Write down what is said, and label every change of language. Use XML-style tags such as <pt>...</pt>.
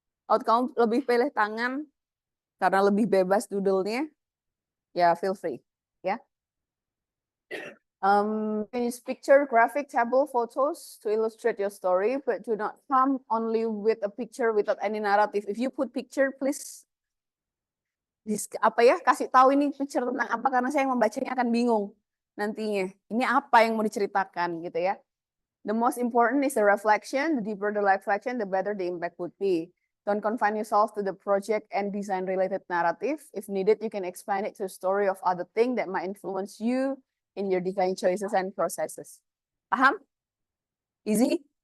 <id>Atau kamu lebih pilih tangan karena lebih bebas doodle-nya, ya feel free, ya.</id> <en>Can use picture, graphic, table, photos to illustrate your story, but do not come only with a picture without any narrative. If you put picture, please</en> <id>kasih tahu ini picture tentang apa karena saya yang membacanya akan bingung nantinya. Ini apa yang mau diceritakan gitu ya.</id> <en>The most important is the reflection. The deeper the reflection, the better the impact would be. Don't confine yourself to the project and design related narrative. If needed, you can expand it to a story of other things that might influence you in your design choices and processes. Paham? Easy?</en>